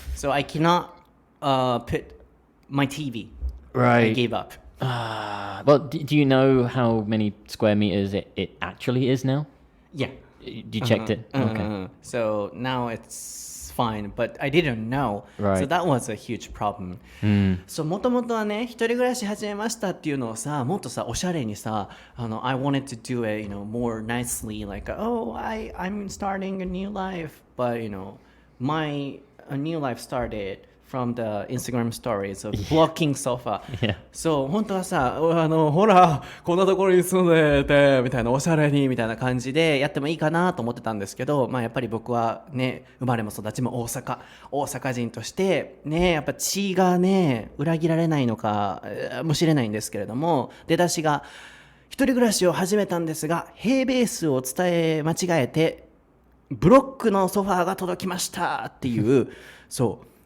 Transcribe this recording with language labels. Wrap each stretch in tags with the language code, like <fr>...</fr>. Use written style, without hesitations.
<en>So I cannot put my TV. Right. I gave up. Well, do you know how many square meters it actually is now? Yeah. You checked it? Okay. So now it's fine, but I didn't know. Right. So that was a huge problem. So</en> <ja>もともとはね、一人暮らし始めましたっていうのをさ、もっとさ、おしゃれにさ、</ja> <en>I wanted to do it, more nicely, like, oh, I'm starting a new life. But, my new life started from the Instagram stories of blocking sofa. Yeah.</en> <ja>そう、本当はさ、ほら、こんなところに住んでて、みたいな、おしゃれに、みたいな感じでやってもいいかなと思ってたんですけど、やっぱり僕はね、生まれも育ちも大阪人として、ね、やっぱ血がね、裏切られないのかもしれないんですけれども、出だしが、一人暮らしを始めたんですが、平米数を伝え間違えて、ブロックのソファーが届きましたっていう、そう。</ja>